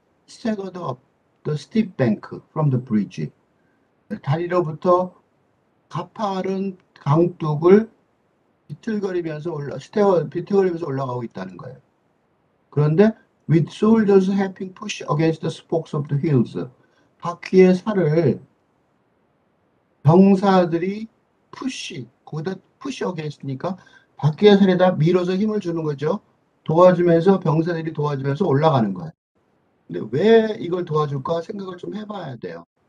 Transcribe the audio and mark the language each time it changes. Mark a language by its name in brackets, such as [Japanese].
[English] Staggered up the steep bank from the bridge. [Korean] 다리로부터 가파른 강둑을 비틀거리면서 올라가고 있다는 거예요. [English] 그런데 with soldiers helping push against the spokes of the wheels. [Korean] 바퀴의 살을 병사들이 거기다 푸시 against니까 바퀴의 살에다 밀어서 힘을 주는 거죠. 병사들이 도와주면서 올라가는 거예요. 근데 왜 이걸 도와줄까 생각을 좀 해봐야 돼요.